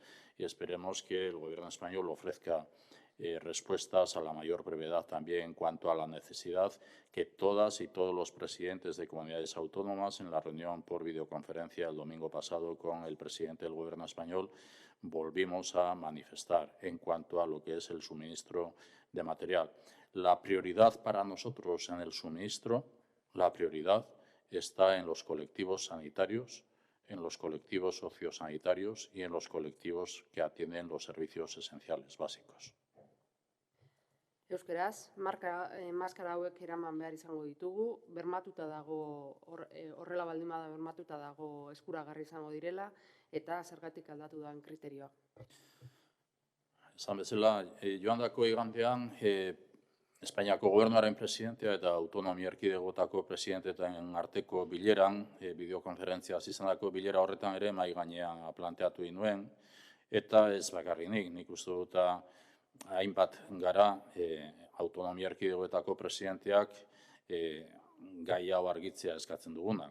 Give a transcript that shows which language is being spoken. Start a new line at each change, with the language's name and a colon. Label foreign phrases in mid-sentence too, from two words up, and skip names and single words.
Spanish: Y esperemos que el Gobierno español ofrezca respuestas a la mayor brevedad también en cuanto a la necesidad que todas y todos los presidentes de comunidades autónomas en la reunión por videoconferencia el domingo pasado con el presidente del Gobierno español volvimos a manifestar en cuanto a lo que es el suministro de material. La prioridad para nosotros en el suministro, la prioridad está en los colectivos sanitarios, en los colectivos sociosanitarios y en los colectivos que atienden los servicios esenciales básicos.
Basque: Euskeraz, maskara hauek eraman behar izango ditugu, bermatuta dago, horrela baldin bada bermatuta dago eskuragarri izango direla, eta zergatik aldatu da kriterioa. Esan bezala, joandako igandean, Espainiako Gobernuaren presidentea eta autonomia erkidegotako presidenteten arteko bileran, bideokonferentzia izandako bilera horretan ere mahai gainean planteatu nuen, eta ez bakarrik nik uste dut hainbat gara autonomia erkidegoetako presidenteak gai hau argitzea eskatzen duguna.